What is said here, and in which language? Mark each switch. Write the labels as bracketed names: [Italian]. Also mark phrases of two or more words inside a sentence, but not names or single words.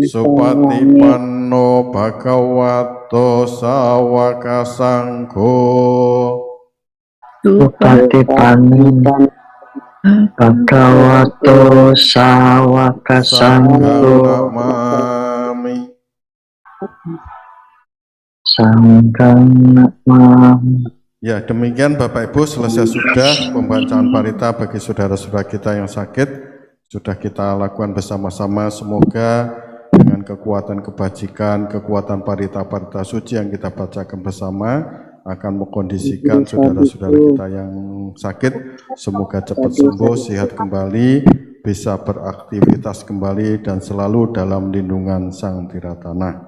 [Pali] Supatipanno Bhagavato Sawaka Sangho Supatipanno Bhagavato Sawaka Sangho Namami. Sanggang Namami. [Indonesian] Ya, demikian Bapak Ibu, selesai sudah pembacaan parita bagi saudara-saudara kita yang sakit. Sudah kita lakukan bersama-sama, semoga dengan kekuatan kebajikan, kekuatan parita-parita suci yang kita bacakan bersama akan mengkondisikan saudara-saudara kita yang sakit, semoga cepat sembuh, sehat kembali, bisa beraktivitas kembali dan selalu dalam lindungan Sang Tiratana.